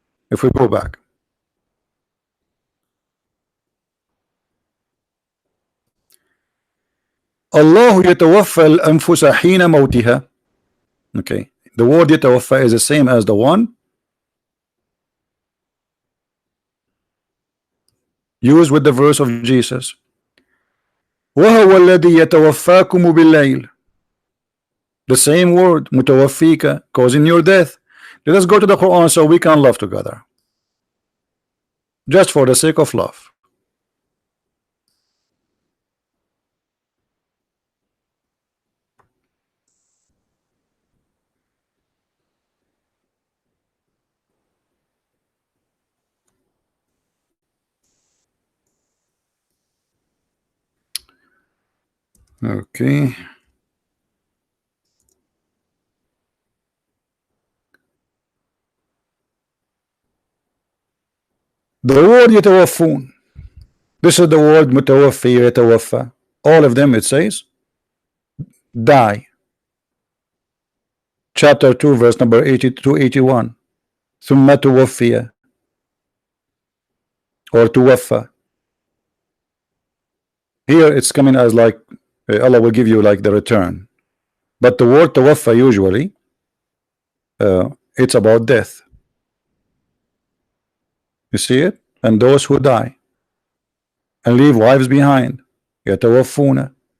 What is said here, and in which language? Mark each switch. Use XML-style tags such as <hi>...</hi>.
<en>If we go back, Allah</en> <ar>يتوفى الأنفس حين موتها.</ar> <en>Okay, the word يتوفى is the same as the one used with the verse of Jesus.</en> <ar>وهو الذي يتوفاكم بالليل.</ar> <en>The same word, متوفيك, causing your death. Let us go to the Quran so we can love together, just for the sake of love. Okay. The word يتوفون, this is the word</en> <ar>متوفي يتوفى.</ar> <en>All of them it says die. Chapter 2 verse number 80 to 81.</en> <ar>ثم توفي or توفى.</ar> <en>Here it's coming as like Allah will give you like the return, but the word توفى usually it's about death. You see it? And those who die and leave wives behind, يتوفون.</en>